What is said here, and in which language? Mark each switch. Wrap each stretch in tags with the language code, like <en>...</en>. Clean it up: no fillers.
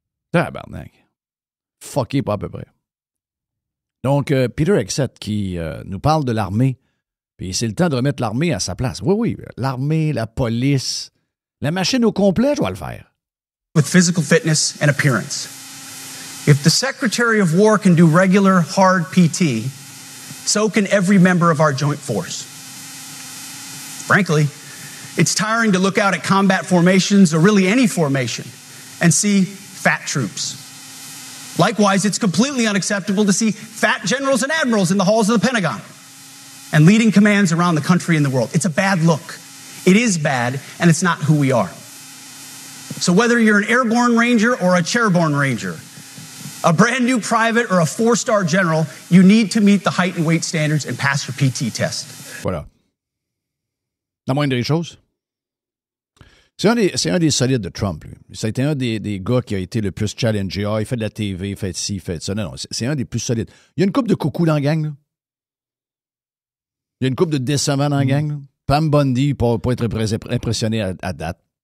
<fr>Tabarnak. Fucké pas à peu près. Donc, Peter Exet qui nous parle de l'armée. Puis c'est le temps de remettre l'armée à sa place. Oui, l'armée, la police, la machine au complet, je vais le faire.</fr> <en>With physical fitness and appearance. If the Secretary of War can do regular, hard PT, so can every member of our joint force. Frankly, It's tiring to look out at combat formations, or really any formation, and see fat troops. Likewise, it's completely unacceptable to see fat generals and admirals in the halls of the Pentagon and leading commands around the country and the world. It's a bad look. It is bad, and it's not who we are. So whether you're an airborne ranger or a chairborne ranger, a brand new private or a 4-star general, you need to meet the height and weight standards and pass your PT test.</en> <fr>Voilà. La moindre des choses. C'est un des solides de Trump, lui. Ça a été un des gars qui a été le plus challengé. Ah, il fait de la TV, il fait ci, il fait ça. Non, c'est un des plus solides. Il y a une couple de coucou dans la gang, là. Il y a une couple de décevants dans la gang, là. Pam Bundy, pour pas être impressionné à date.</fr>